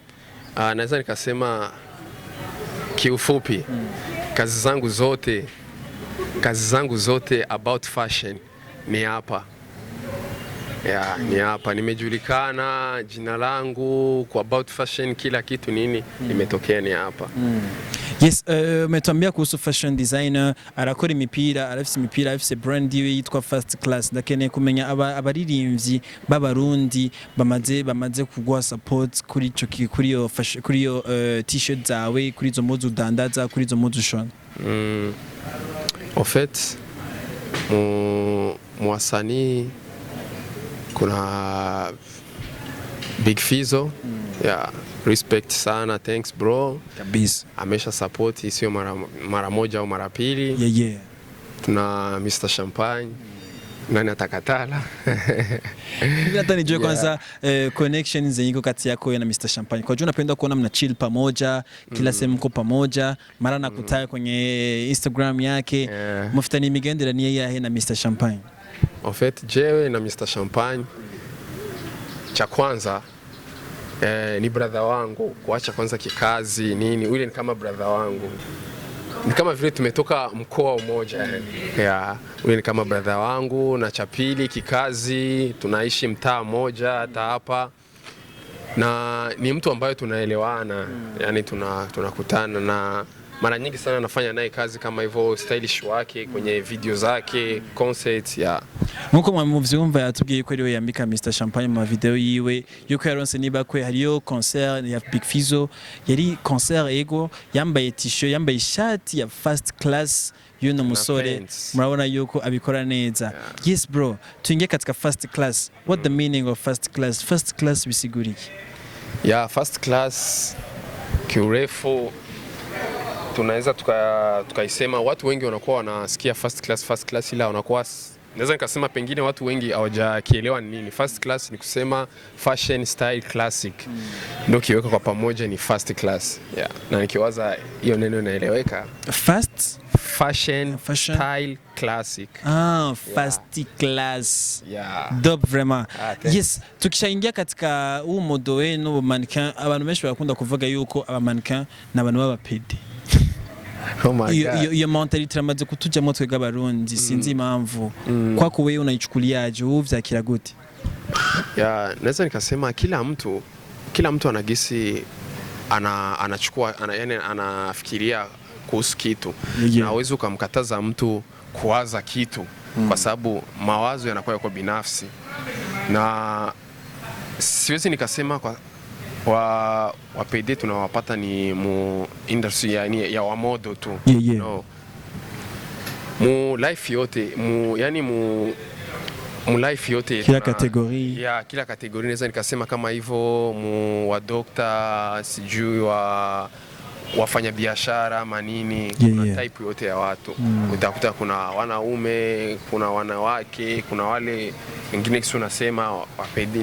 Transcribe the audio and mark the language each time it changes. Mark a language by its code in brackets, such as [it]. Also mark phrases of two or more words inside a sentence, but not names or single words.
[sw] Naweza nikasema kiufupi kazi zangu zote [en] about fashion [sw] ni hapa. Ni hapa nimejulikana, jina langu kwa [en] about fashion, [sw] kila kitu nini imetokea ni hapa. Yes, umetuambia kuhusu [en] fashion designer, [rn] arakora imipira, arafise brand yiwe yitwa First Class. Ndakeneye kumenya abaririmbyi b'abarundi bamaze kugwa support kuri iyo t-shirt zawe, kuri izo mpuzu udandaza, kuri izo mpuzu ushona. [fr] En fait, [sw] mwasanii kuna Big Fizzo, respect sana, [en] thanks bro [sw] kabisa, amesha support sio mara moja au mara pili. Tuna Mr Champagne, nani atakatala? Hata nijue kwanza connection zenye kati yako na Mr Champagne, kwa jua napenda kuona mna chill pamoja kila sehemu mko pamoja, mara nakutaya kwenye Instagram yake, mufitani migendera ni yeye na Mr Champagne. [fr] En fait, [sw] jewe na Mr Champagne cha kwanza ni brother wangu, kuacha kwanza kikazi nini, ule ni kama brother wangu, ni kama vile tumetoka mkoa mmoja. Ule ni kama brother wangu, na cha pili kikazi tunaishi mtaa mmoja hata hapa, na ni mtu ambaye tunaelewana, yani tunakutana na mara nyingi sana nafanya naye kazi kama hivyo, stylish wake kwenye video zake, concerts. [rn] Nkuko muvyumva yatubwiye ko ariwe yambika Mr Champagne mu video yiwe yuko yaronse niba kwe hariyo concert ya Big Fizzo, yari concert ego yambaye t-shirt, yambaye ishati ya First Class yuno musore, murabona yuko abikora neza. [sw] Yes bro, tuingie katika First Class. [en] What the meaning of First Class? First Class [rn] bisiguri iki? [sw] First Class kiurefu tunaweza tukaisema, watu wengi wanakuwa wanasikia First Class ila wanakuwa, naweza nikasema pengine watu wengi hawajakielewa ni nini. First Class ni kusema [en] fashion style classic, [sw] ndio kiweka kwa pamoja ni First Class. Na nikiwaza hiyo neno inaeleweka. [en] Fashion style classic. First Class. Dope vraiment. [rn] Yes, [sw] tukishaingia katika huu modo wenu [rn] mannequin, abantu benshi bakunda kuvuga yuko aba mannequin na abantu b'abapede. [en] Oh my God. [rn] Iyo mentality ramaze kutujamo twega abarundi, sinzi impamvu. [sw] Kwako wewe unaichukuliaje, [rn] uvyakira gute? [sw] Naweza nikasema kila mtu anagisi anachukua yani anafikiria kuhusu kitu. Na hawezi kumkataza mtu kuwaza kitu kwa sababu mawazo yanakuwa yako binafsi. Na siwezi nikasema wa PD tunawapata ni mu industry ya wa modo tu. No. Mu life yote, mu life yote kila kategori. Ya kila kategori naweza nikasema kama hivyo, mu wa doctor, sijui wafanya biashara manini, kuna type yote ya watu. Utakuta kuna wanaume, kuna wanawake, kuna wale wengine kisi unasema wapedi.